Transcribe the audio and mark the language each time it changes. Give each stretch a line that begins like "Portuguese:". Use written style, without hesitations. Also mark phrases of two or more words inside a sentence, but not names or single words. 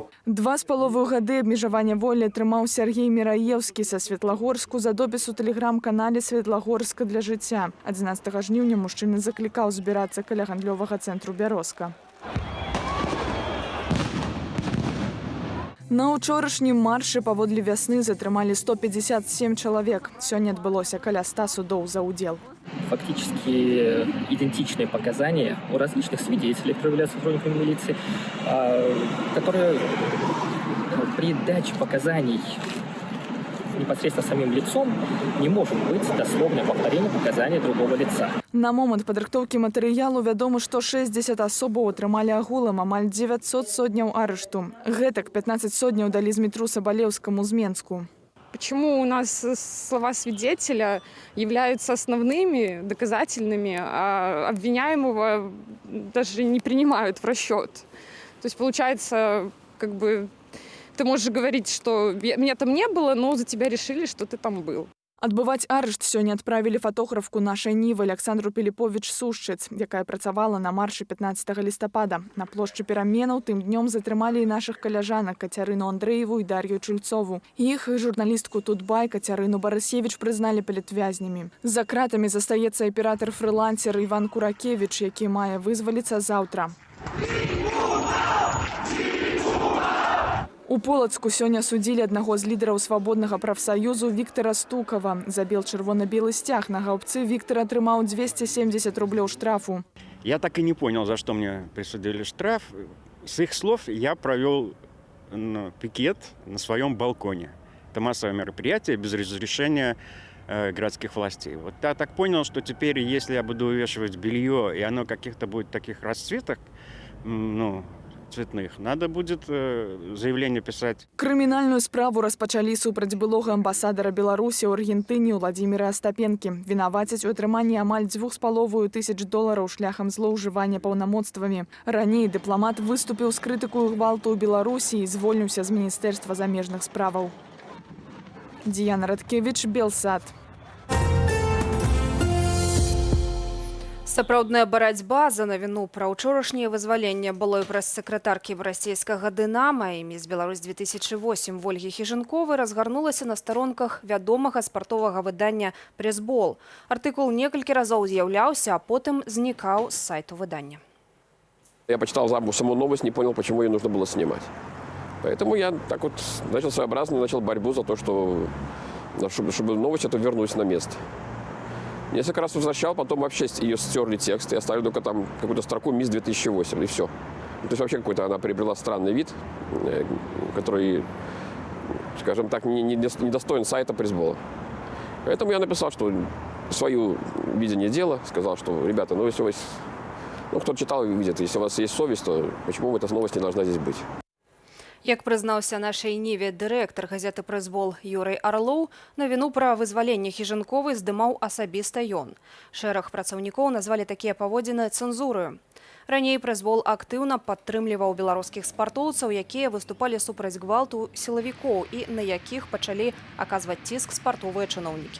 Belarusian: 2,5 гады абмежавання волі атрымаў Сергей Міраеўскі са Светлагорску за допіс у тэлеграм-канале «Светлагорска для жыцця». 11 жніўня мужчына заклікаў збірацца каля гандлёвага цэнтру «Бярозка». На учорашнім маршы паводле вясны затрымалі 157 чалавек. Сёння адбылося каля 100 судоў за удзел.
Russian: Фактически идентичные показания у различных свидетелей, проявляются сотрудниками милиции, которые при даче показаний непосредственно самим лицом не может быть дословное повторение показаний другого лица.
Belarusian: На момант падрыхтоўкі матэрыялу вядома, што 60 асобаў атрымалі агулам амаль 900 сотняў арышту. Гэтак 15 сотняў далі Змітру Сабалеўскаму з Менску.
Russian: Почему у нас слова свидетеля являются основными, доказательными, а обвиняемого даже не принимают в расчет? То есть получается, как бы, ты можешь говорить, что меня там не было, но за тебя решили, что ты там был.
Belarusian: Адбываць арышт сёння адправілі фотографку нашай Нівы Александру Піліповіч-Сушчыц, якая працавала на маршы 15 лістапада. На плошчы пераменаў тым днём затрымалі і нашых каляжанак Кацярыну Андрэеву і Дар'ю Чульцову. Іх і журналістку Тутбай Кацярыну Барасевіч прызналі палітвязнямі. За кратамі застаецца аператар-фрылансер Іван Куракевіч, які мае вызваліцца заўтра. У Полацку сёння судзілі аднаго з лідараў свабоднага прафсаюзу Віктара Стукава. За бел-чырвона-белы сцяг на гаўбцы Віктор атрымаў 270 рублёў штрафу.
Russian: Я так и не понял, за что мне присудили штраф. С их слов я провел пикет на своем балконе. Это массовое мероприятие без разрешения городских властей. Вот я так понял, что теперь, если я буду увешивать белье, и оно каких-то будет таких расцветок, цветных, надо будет заявление писать.
Belarusian: Крымінальную справу распачалі супраць былога амбасадара Беларусі ў Аргентыне Владзіміра Астапенкі. Вінавацяць у атрыманні амаль $2500 шляхам злоўжывання паўнамоцтвамі. Раней дыпламат выступіў з крытыкаю гвалту ў Беларусі і звольніўся з Міністэрства замежных справаў. Діяна Радкевіч, Белсад. Сапраўдная барацьба за навіну пра ўчорашняе вызваленне былой прэс-сакратаркі расійскага «Дынама» і міс Беларусь 2008 Вольгі Хіжынковай разгарнулася на старонках вядомага спартовага выдання «Пресбол». Артыкул некалькі разоў з'яўляўся, а потым знікаў з сайту выдання. Я почитал саму новость, не понял, почему ее нужно было снимать. Поэтому я так вот начал борьбу за то, чтобы новость эту вернулась на место. Несколько раз возвращал, потом вообще ее стерли текст и оставили только там какую-то строку «Мисс 2008» и все. То есть вообще какой-то она приобрела странный вид, который, скажем так, не достоин сайта пресбола. Поэтому я написал, что свое видение дела, сказал, что, ребята, если у вас, кто читал и видит, если у вас есть совесть, то почему эта новость не должна здесь быть? Як прызнаўся нашай Ніве дырэктар газеты «Прэсбол» Юрый Арлоў, навіну пра вызваленне Хіжынковай здымаў асабіста ён. Шэраг працаўнікоў назвалі такія паводзіны цэнзураю. Раней «Прэсбол» актыўна падтрымліваў беларускіх спартоўцаў, якія выступалі супраць гвалту сілавікоў і на якіх пачалі аказваць ціск спартовыя чыноўнікі.